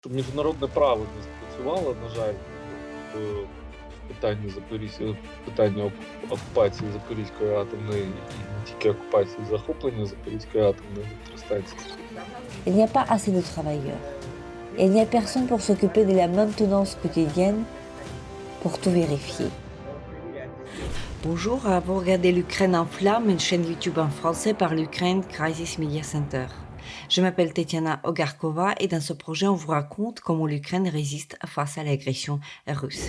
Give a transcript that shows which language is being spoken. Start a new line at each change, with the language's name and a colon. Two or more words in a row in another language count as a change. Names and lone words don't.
Ukrainian: Міжнародне право не спрацювало, на жаль, в питанні в питанні окупації Запорізької атомної і не тільки окупації, захоплення Запорізької атомної електростанції.
French: Il n'y a pas assez de travailleurs. Et il n'y a personne pour s'occuper de la maintenance quotidienne pour tout vérifier. Bonjour, vous regardez l'Ukraine en flammes, une chaîne YouTube en français par l'Ukraine Crisis Media Center. Je m'appelle Tetiana Ogarkova et dans ce projet, on vous raconte comment l'Ukraine résiste face à l'agression russe.